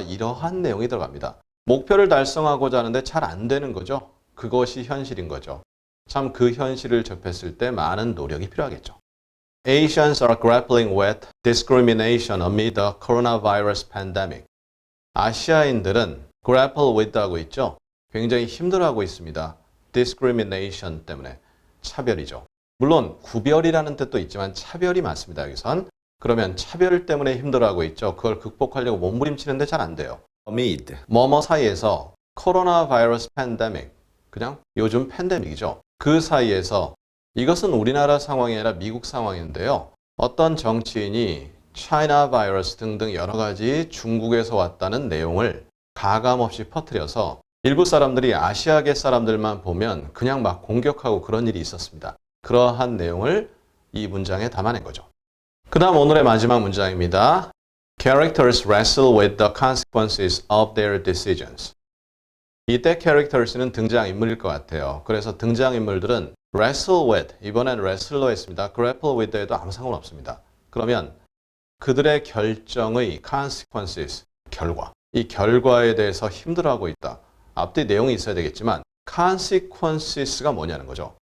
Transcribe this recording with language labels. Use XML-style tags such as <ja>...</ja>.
<ko>이러한 내용이 들어갑니다. 목표를 달성하고자 하는데 잘 안 되는 거죠. 그것이 현실인 거죠. 참 그 현실을 접했을 때 많은 노력이 필요하겠죠.</ko> <en>Asians are grappling with discrimination amid the coronavirus pandemic.</en> <ko>아시아인들은 grapple with 하고 있죠. 굉장히 힘들어하고 있습니다. discrimination 때문에. 차별이죠. 물론 구별이라는 뜻도 있지만 차별이 많습니다. 여기선. 그러면 차별 때문에 힘들어하고 있죠. 그걸 극복하려고 몸부림치는데 잘 안 돼요. amid, 뭐뭐 사이에서 코로나 바이러스 팬데믹, 그냥 요즘 팬데믹이죠. 그 사이에서 이것은 우리나라 상황이 아니라 미국 상황인데요. 어떤 정치인이 차이나 바이러스 등등 여러 가지 중국에서 왔다는 내용을 가감없이 퍼뜨려서 일부 사람들이 아시아계 사람들만 보면 그냥 막 공격하고 그런 일이 있었습니다. 그러한 내용을 이 문장에 담아낸 거죠. 그 다음 오늘의 마지막 문장입니다.</ko> <en>Characters wrestle with the consequences of their decisions.</en> <ko>이때 characters는 등장인물일 것 같아요. 그래서 등장인물들은 wrestle with, 이번엔 wrestle로 했습니다. grapple with에도 아무 상관없습니다. 그러면 그들의 결정의 consequences, 결과. 이 결과에 대해서 힘들어하고 있다. 앞뒤 내용이 있어야 되겠지만 consequences가 뭐냐는 거죠.</ko>